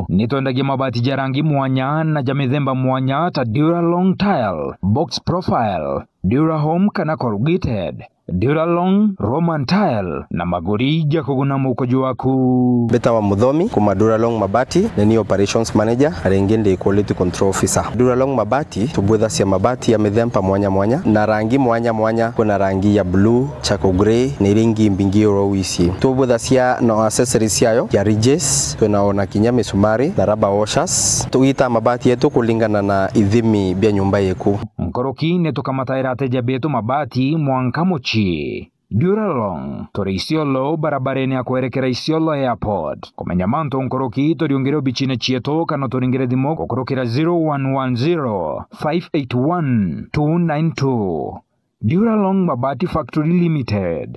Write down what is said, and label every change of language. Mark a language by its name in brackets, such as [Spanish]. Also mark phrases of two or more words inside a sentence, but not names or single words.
[Meru] Nitwendagia mabati ja rangi mwanya na ja mithemba mwanya ta Duralong Tile, Box Profile, Durahome kana corrugated, Duralong Roman Tile na maguri ja kuguna mukojo waku. Beta wa Muthomi kuma Duralong Mabati ni [English] operations manager [Meru] arengende [English] quality control officer. [Meru] Duralong Mabati tubwetha cia mabati ya mithemba mwanya mwanya na rangi mwanya mwanya. Kuna rangi ya blue, [English] charcoal grey [Meru] na ringi mbingi rowisi. Tubwetha cia no accessories yayo ya ridges, tunaona kinya misumari na [English] rubber washers. [Meru] Tuita mabati yetu kulingana na ithimi bya nyumba yeku. Mkoroki netukamataira ateja betu mabati mwanka mochi. Duralong turi Isiolo barabareni ya kuerekera Isiolo Airport. Kumenya manto nkoroki toriongere bichine chieto kana toringere dimo kukurokera 0110 581 292. Duralong Mabati Factory Limited.